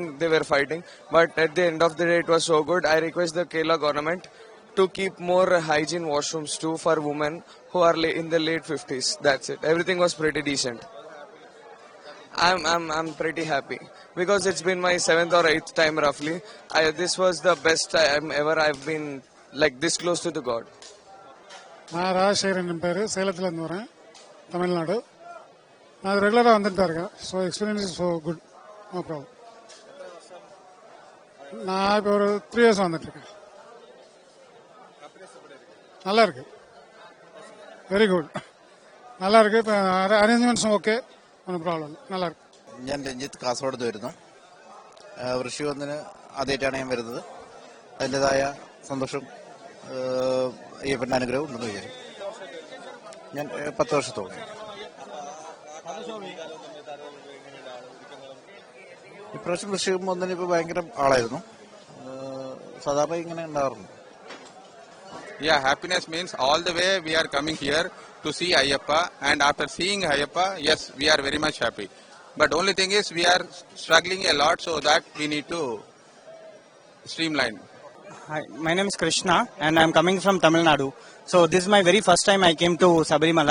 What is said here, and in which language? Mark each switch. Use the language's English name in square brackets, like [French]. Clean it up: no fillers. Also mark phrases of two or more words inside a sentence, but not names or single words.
[English] They were fighting, but at the end of the day it was so good. I request the Kerala government to keep more hygiene washrooms too for women who are in the late 50s. That's it. Everything was pretty decent. I'm pretty happy because it's been my 7th or 8th time roughly. This was the best time ever I've been like this close to the God. [Tamil] நான் ராஜசேகரன் பேர், சேலத்துலேருந்து வரேன், தமிழ்நாடு. நான் ரெகுலராக வந்துட்டு தான் இருக்கேன். [English] So experience is so good, no problem. [Tamil] நான் இப்போ ஒரு 3 years வந்துட்டுருக்கேன். நல்லா இருக்கு, [English] very good, [Tamil] நல்லா இருக்கு. இப்போ அரேஞ்ச்மெண்ட்ஸும் ஓகே, [Malayalam] ഒന്നും പ്രോബ്ലം നല്ല. ഞാൻ രഞ്ജിത്ത് കാസർഗോഡ് വരുന്നു. വൃശ്ചികത്തിന് ആദ്യമായിട്ടാണ് ഞാൻ വരുന്നത്. അതിൻ്റെതായ സന്തോഷം അയ്യപ്പൻ്റെ അനുഗ്രഹം ഉണ്ടെന്ന് വിചാരിക്കും. ഞാൻ 10 വർഷത്തോളം. ഇപ്രാവശ്യം വൃശ്ചികം ഒന്നിന് ഇപ്പോൾ ഭയങ്കര ആളായിരുന്നു. സാധാരണ ഇങ്ങനെ ഉണ്ടാവാറുണ്ട്. [English] Yeah, happiness means all the way we are coming here to see Ayyappa, and after seeing Ayyappa, yes, we are very much happy. But only thing is we are struggling a lot, so that we need to streamline. Hi, my name is Krishna and I am coming from Tamil Nadu. So this is my very first time I came to Sabarimala.